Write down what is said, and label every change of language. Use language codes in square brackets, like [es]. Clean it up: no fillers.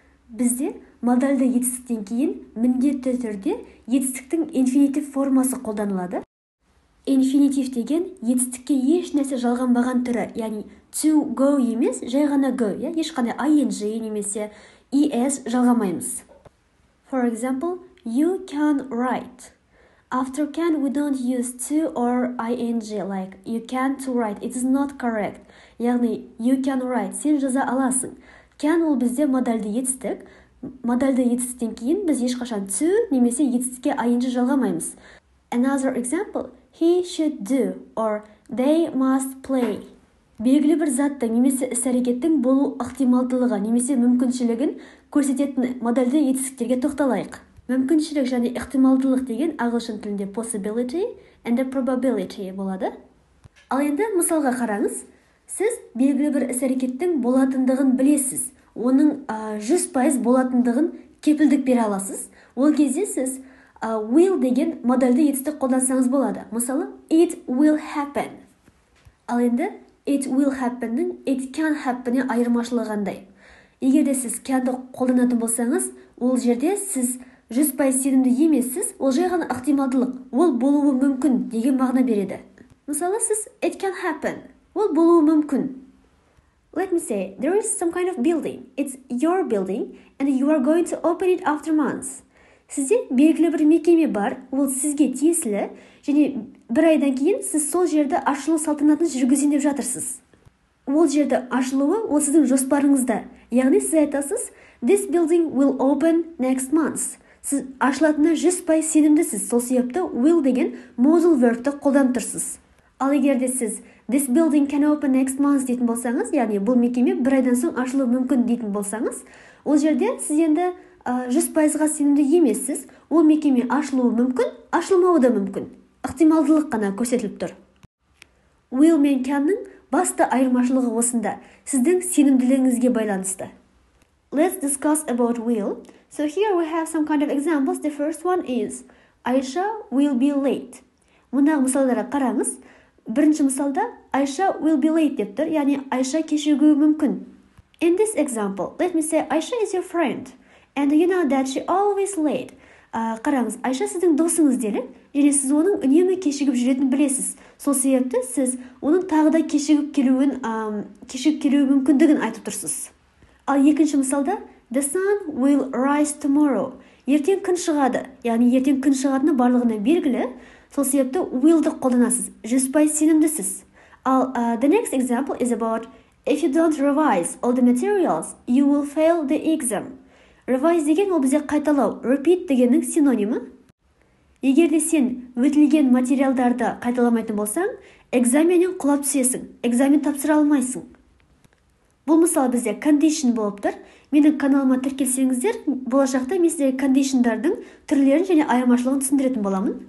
[kk] Бізде модальды етістіктен кейін міндетті түрде етістіктің инфинитив формасы қолданылады. Инфинитив деген етістікке еш нәрсе жалғанбаған түрі, яғни to go емес, жай ғана go, ешқандай ing немесе es жалғамаймыз. [en] For example, you can write. After can we don't use to or ing, like you can't write, it is not correct. [kk] Яғни [en] you can write, [kk] сен жаза аласың. Can ол бізде модальды етістік. Модальды етістіктен кейін біз ешқашан to немесе етістікке ing жалғамаймыз. [en] Another example, he should do or they must play. [kk] Белгілі бір заттың немесе іс-әрекеттің болу ықтималдылығы немесе мүмкіншілігін көрсететін модальды етістіктерге тоқталайық. Мүмкіншілік және ықтималдылық деген ағылшын тілінде [en] possibility and probability [kk] болады. Ал енді мысалға қараңыз. Сіз белгілі бір іс-әрекеттің болатындығын білесіз. Оның 100% болатындығын кепілдік бере аласыз. Ол кезде сіз will деген модальды етістік қолдансаңыз болады. [en] Мысалы, it will happen. [kk] Ал енді [en] it will happen- [kk] ның [en] it can happen- [kk] не айырмашылығы қандай? Егер де сіз can'ды қолданатын болсаңыз, ол жерде сіз 100% сенімді емессіз, ол жай ғана ықтималдылық, ол болуы мүмкін деген мағына береді. Мысалы, сіз [en] it can happen, [kk] ол болуы мүмкін. [en] Let me say, there is some kind of building. It's your building and you are going to open it after months. [kk] Сізде белгілі бір мекеме бар, ол сізге тиесілі, және бір айдан кейін сіз сол жерді ашылу салтанатын жүргізейін деп жатырсыз. Ол жерді ашылуы ол сіздің жоспарыңызда. Яғни сіз айтасыз, [en] this building will open next month. [kk] Сіз ашылатынына 100% сенімдісіз. Сол себепті will деген modal verbті қолданып тұрсыз. Ал егер де сіз [en] this building can open next month [kk] дейтін болсаңыз, яғни бұл мекеме бір айдан соң ашылуы мүмкін дейтін болсаңыз, ол жерде сіз енді 100%-ға сенімді емессіз. Ол мекеме ашылуы мүмкін, ашылмауы да мүмкін. Ықтималдылық қана көрсетіліп тұр. Will мен can'ның басты айырмашылығы осында, сіздің сенімділігіңізге байланысты. [en] Let's discuss about will. So here we have some kind of examples. The first one is Aisha will be late. [kk] Мұндағы мысалдарға қараңыз. Бірінші мысалда [en] Aisha will be late [kk] деп тұр, яғни Aisha кешігуі мүмкін. [en] In this example, let me say Aisha is your friend and you know that she always late. [kk] Қараңыз, Aisha сіздің досыңыз делік, және сіз оның үнемі кешігіп жүретінін білесіз. Сол себепті сіз оның тағы да кешігіп келуі мүмкіндігін айтып тұрсыз. Ал екінші мысалда [en] the sun will rise tomorrow. [kk] Ертең күн шығады, яғни ертең күн шығатыны барлығына белгілі. Сол себепті will'ді қолданасыз, 100% сенімдісіз. [en] Ал the next example is about if you don't revise all the materials, you will fail the exam. [kk] Revise деген ол бізде қайталау, repeat дегеннің синонимі. Егер де сен өтілген материалдарды қайталамайтын болсаң, экзаменнен құлап түсесің, экзамен тапсыра алмайсың. Бұл мысал бізде condition болып тұр. Менің каналыма тіркелсеңіздер, болашақта мен сіздерге conditionдардың түрлерін және айырмашылығын түсіндіретін боламын.